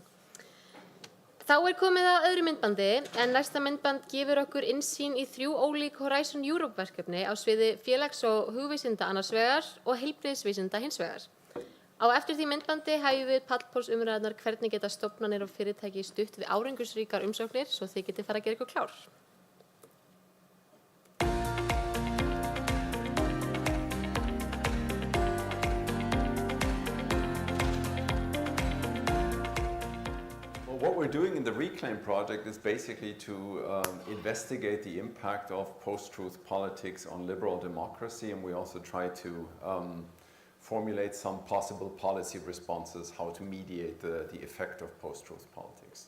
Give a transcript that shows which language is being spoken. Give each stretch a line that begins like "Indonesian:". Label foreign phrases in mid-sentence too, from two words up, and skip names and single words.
Icelandic: Þá komið að öðru myndbandi en næsta myndband gefur okkur innsýn í 3 ólík Horizon Europe verkefni á sviði félags- og hugvísinda annars vegar og heilbrigðisvísinda hins vegar. Á eftir því myndbandi hefjum við pallpólsumræðurnar hvernig geta stofnanir og fyrirtæki stutt við árangursríkar umsóknir svo þið getið fara að gera ykkur klár.
English: Well, what we're doing in the Reclaim project is basically to investigate the impact of post-truth politics on liberal democracy, and we also try to formulate some possible policy responses, how to mediate the effect of post-truth politics.